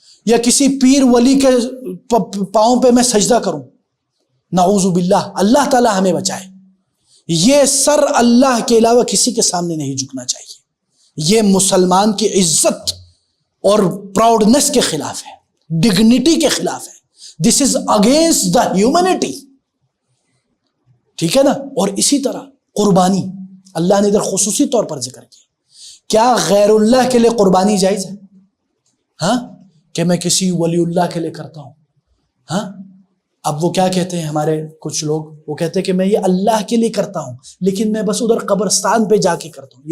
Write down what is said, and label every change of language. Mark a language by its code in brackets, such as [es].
[ur] یا کسی پیر ولی کے پاؤں پہ میں سجدہ کروں؟ نعوذ باللہ، اللہ تعالیٰ ہمیں بچائے. یہ سر اللہ کے علاوہ کسی کے سامنے نہیں جھکنا چاہیے. یہ مسلمان کی عزت اور پراؤڈنس کے خلاف ہے، ڈگنیٹی کے خلاف ہے. [en] This is against the humanity. [ur] ٹھیک ہے نا. اور اسی طرح قربانی اللہ نے ادھر خصوصی طور پر ذکر کیا. کیا غیر اللہ کے لیے قربانی جائز ہے؟ ہاں، کہ میں کسی ولی اللہ کے لیے کرتا ہوں. ہاں، اب وہ کیا کہتے ہیں ہمارے کچھ لوگ، وہ کہتے ہیں کہ میں یہ اللہ کے لیے کرتا ہوں لیکن میں بس ادھر قبرستان پہ جا کے کرتا ہوں.